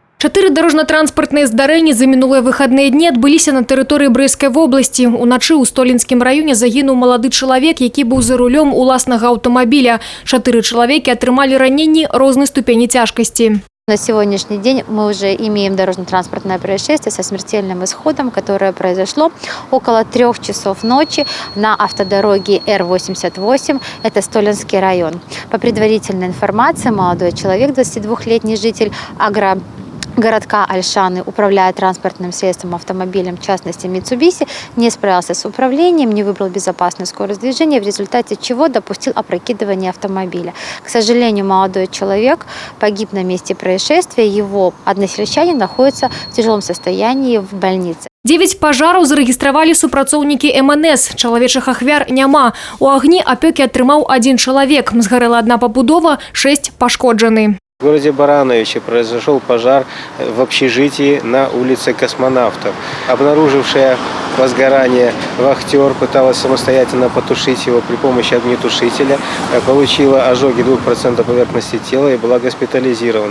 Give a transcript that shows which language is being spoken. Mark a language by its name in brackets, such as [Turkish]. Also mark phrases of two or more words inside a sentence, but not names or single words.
[Belarusian] 4 дорожно-транспортныя здарэнні за мінулыя выхадныя дні адбыліся на тэрыторыі Брэсцкай вобласці. Уначы ў Столінскім раёне загінуў малады чалавек, які быў за рулём уласнага аўтамабіля. 4 чалавекі атрымалі раненні рознай ступені цяжкасці. [Russian] На сегодняшний день мы уже имеем дорожно-транспортное происшествие со смертельным исходом, которое произошло около 3 часов ночи на автодороге Р-88, это Столинский район. По предварительной информации, молодой человек, 22-летний житель городка Ольшаны, управляя транспортным средством, автомобилем, в частности Mitsubishi, не справился с управлением, не выбрал безопасную скорость движения, в результате чего допустил опрокидывание автомобиля. К сожалению, молодой человек погиб на месте происшествия, его односельчане находятся в тяжелом состоянии в больнице. [Belarusian] 9 пажараў зарэгістравалі супрацоўнікі МНС. Чалавечых ахвяр няма. У агні апёкі атрымаў 1 чалавек. Згарэла одна пабудова, 6 пашкоджаны. [Russian] В городе Барановиче произошел пожар в общежитии на улице Космонавтов. Обнаружившая возгорание вахтер пыталась самостоятельно потушить его при помощи огнетушителя. Получила ожоги 2% поверхности тела и была госпитализирована.